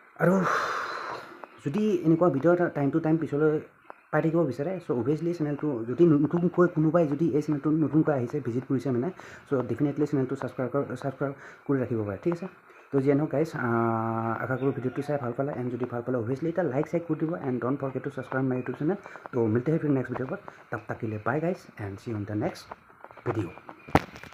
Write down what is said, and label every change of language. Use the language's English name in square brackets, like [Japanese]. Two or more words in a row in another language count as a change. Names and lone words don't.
[Assamese] আৰু যদি এনেকুৱা ভিডিঅ' এটা [English] time to time [Assamese] পিছলৈ পাই থাকিব বিচাৰে [English] so obviously [Assamese] চেনেলটো যদি নতুনকৈ কোনোবাই যদি এই চেনেলটো নতুনকৈ আহিছে ভিজিট কৰিছে মানে [English] so definitely [Assamese] চেনেলটো ছাবস্ক্ৰাইব কৰি ৰাখিব পাৰে ঠিক আছে তো যিয়ে নহওক গাইজ আশা কৰোঁ ভিডিঅ'টো চাই ভাল পালে এণ্ড যদি ভাল পালে অভিয়াছলি এটা লাইক কৰি দিব এণ্ড [English] don't forget to subscribe my YouTube channel [Hindi] तो मिलते हैं फिर नेक्स्ट वीडियो पर तब तक के लिए बाय गाइस [English] and see you in the next video